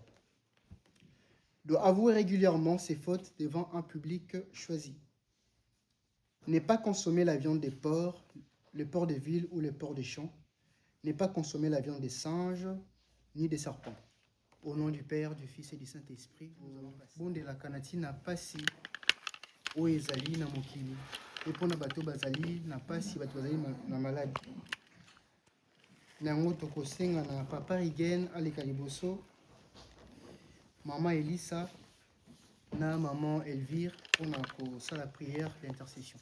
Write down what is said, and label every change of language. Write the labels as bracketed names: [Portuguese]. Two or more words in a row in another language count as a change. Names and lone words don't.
[French] Doit avouer régulièrement ses fautes devant un public choisi. Ne pas consommer la viande des porcs, les porcs des villes ou les porcs des champs. Ne pas consommer la viande des singes, ni des serpents. Au nom du Père, du Fils et du Saint-Esprit, nous allons passer. [Lingala] Bonde la kanati na pasi oyo ezali na mokili mpona bato bazali na pasi bato bazali na maladi nango tokosenga na papa Rigen aleka liboso, mama Elisa na maman Elvire mpona kosala [French] prière d'intercession.